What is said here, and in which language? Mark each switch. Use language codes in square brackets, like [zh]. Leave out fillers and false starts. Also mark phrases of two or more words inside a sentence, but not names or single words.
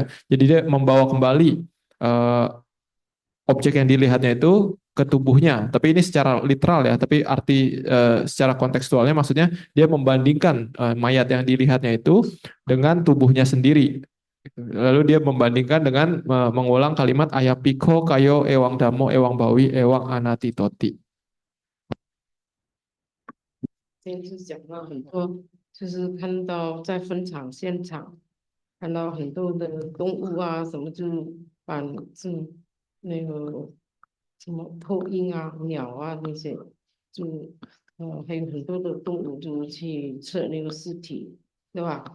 [id] Jadi dia membawa kembali eh, objek yang dilihatnya itu ke tubuhnya. Tapi ini secara literal ya, tapi arti secara kontekstualnya maksudnya dia membandingkan mayat yang dilihatnya itu dengan tubuhnya sendiri. Lalu dia membandingkan dengan mengulang kalimat [pi] ayapiko kayo ewang damo ewang bawi ewang anati toti. [zh] 今天是讲到很多，就是看到在坟场现场看到很多的动物啊，什么就把就那个什么秃鹰啊、鸟啊那些，就还有很多的动物就去测那个尸体，对吧？